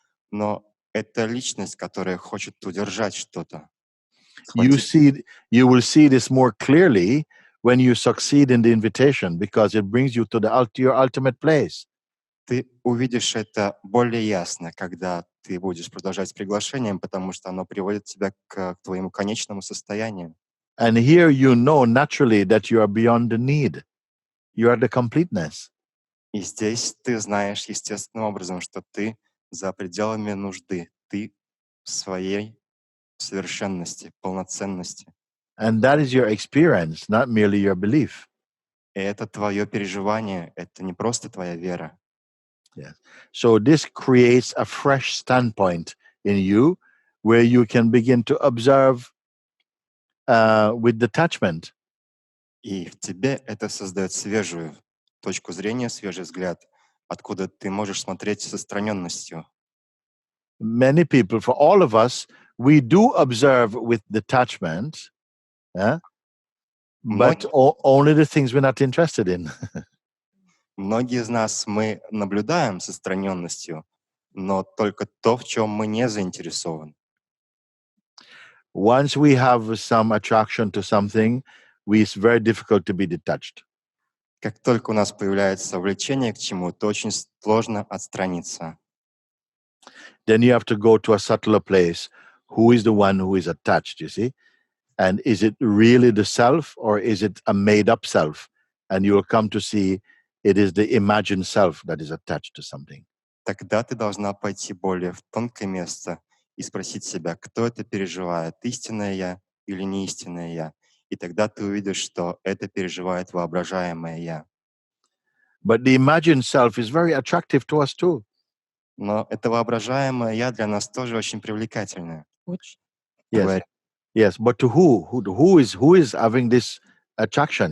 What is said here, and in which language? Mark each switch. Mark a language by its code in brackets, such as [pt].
[ru] Но это личность, которая хочет удержать что-то. [en] You will see this more clearly when you succeed in the invitation, because it brings you to your ultimate place. [ru] Ты увидишь это более ясно, когда ты будешь продолжать с приглашением, потому что оно приводит тебя к твоему конечному состоянию. [en] And here you know naturally that you are beyond the need. You are the completeness. [ru] И здесь ты знаешь естественным образом, что ты за пределами нужды, ты в своей совершенности, полноценности. [en] And that is your experience, not merely your belief. [ru] И это твое переживание, это не просто твоя вера. [en] Yes. So this creates a fresh standpoint in you where you can begin to observe with detachment. [ru] И в тебе это создает свежую точку зрения, свежий взгляд, откуда ты можешь смотреть с отстраненностью. [en] Many people, for all of us, we do observe with detachment, but only the things we're not interested in. [ru] Многие из нас, мы наблюдаем с отстраненностью, но только то, в чем мы не заинтересованы. [en] Once we have some attraction to something, it's very difficult to be detached. [ru] Как только у нас появляется влечение к чему-то, очень сложно отстраниться. [en] Then you have to go to a subtler place. Who is the one who is attached, you see? And is it really the self, or is it a made-up self? And you will come to see it is the imagined self that is attached to something. [ru] Тогда ты должна пойти более в тонкое место и спросить себя, кто это переживает, истинное я или неистинное я. И тогда ты увидишь, что это переживает воображаемое я. [en] But the imagined self is very attractive to us too. [ru] Но это воображаемое «я» для нас тоже очень привлекательное. Очень. [en] Yes, [ru] Говоря, [en] yes. But to who is having this attraction?